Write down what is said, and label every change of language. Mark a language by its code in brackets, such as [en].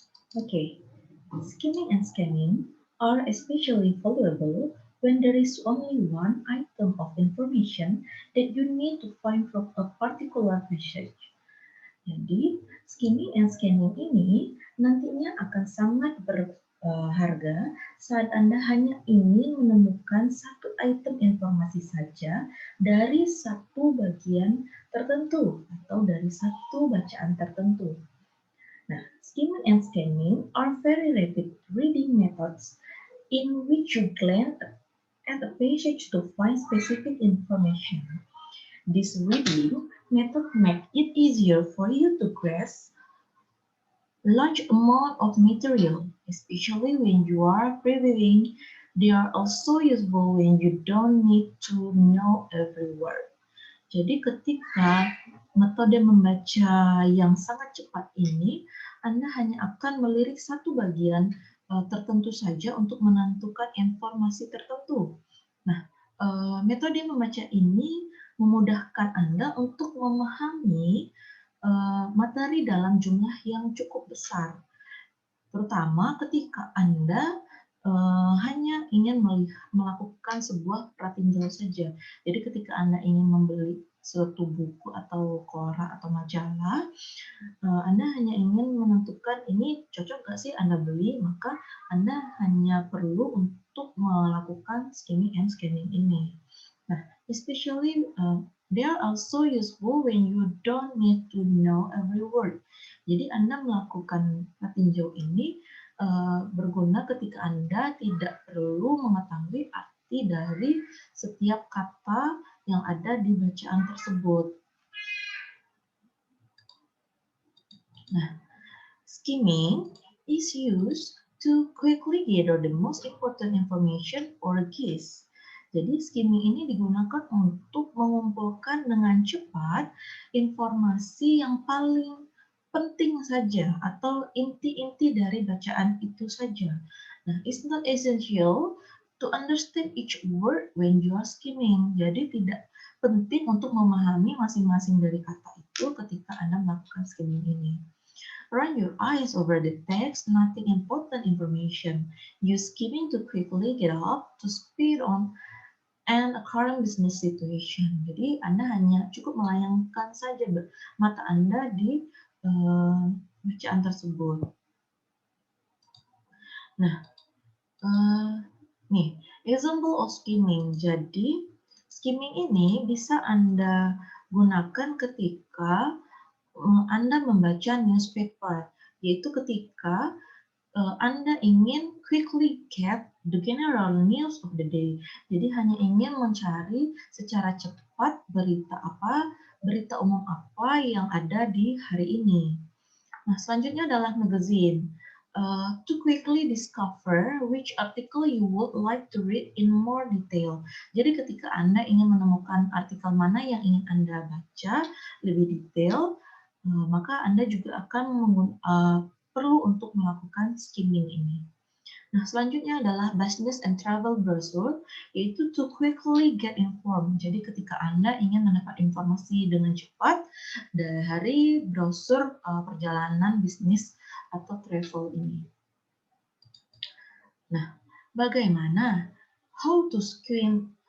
[en] Okay, skimming and scanning are especially valuable when there is only one item of information that you need to find from a particular passage. [id] Jadi, skimming and scanning ini nantinya akan sangat berharga saat Anda hanya ingin menemukan satu item informasi saja dari satu bagian tertentu atau dari satu bacaan tertentu. [en] Now, skimming and scanning are very rapid reading methods in which you glance at a passage to find specific information. This reading method makes it easier for you to grasp large amount of material, especially when you are previewing. They are also useful when you don't need to know every word. [id] Jadi ketika metode membaca yang sangat cepat ini, Anda hanya akan melirik satu bagian tertentu saja untuk menentukan informasi tertentu. Nah, metode membaca ini memudahkan Anda untuk memahami materi dalam jumlah yang cukup besar, terutama ketika Anda hanya ingin melakukan sebuah pratinjau saja. Jadi ketika Anda ingin membeli suatu buku atau koran atau majalah, Anda hanya ingin menentukan ini cocok nggak sih Anda beli, maka Anda hanya perlu untuk melakukan skimming and scanning ini. [en] Nah, especially they are also useful when you don't need to know every word. [id] Jadi Anda melakukan pratinjau ini berguna ketika Anda tidak perlu mengetahui arti dari setiap kata yang ada di bacaan tersebut. [en] Nah, skimming is used to quickly gather the most important information or keys. [id] Jadi skimming ini digunakan untuk mengumpulkan dengan cepat informasi yang paling penting saja atau inti-inti dari bacaan itu saja. [en] Nah, it's not essential to understand each word when you are skimming. [id] Jadi tidak penting untuk memahami masing-masing dari kata itu ketika Anda melakukan skimming ini. [en] Run your eyes over the text, nothing important information. Use skimming to quickly get up to speed on and a current business situation. [id] Jadi Anda hanya cukup melayangkan saja mata Anda di bacaan tersebut. Nah, nih [en] example of skimming. [id] Jadi skimming ini bisa Anda gunakan ketika Anda membaca newspaper, yaitu ketika Anda ingin [en] quickly get the general news of the day. [id] Jadi hanya ingin mencari secara cepat berita umum apa yang ada di hari ini. Nah, selanjutnya adalah magazine. [en] To quickly discover which article you would like to read in more detail. [id] Jadi ketika Anda ingin menemukan artikel mana yang ingin Anda baca lebih detail, maka Anda juga akan perlu untuk melakukan skimming ini. Nah, selanjutnya adalah [en] business and travel brochure, [id] yaitu [en] to quickly get informed. [id] Jadi ketika Anda ingin mendapat informasi dengan cepat dari brosur perjalanan bisnis atau travel ini. Nah, bagaimana [en] how to skimming?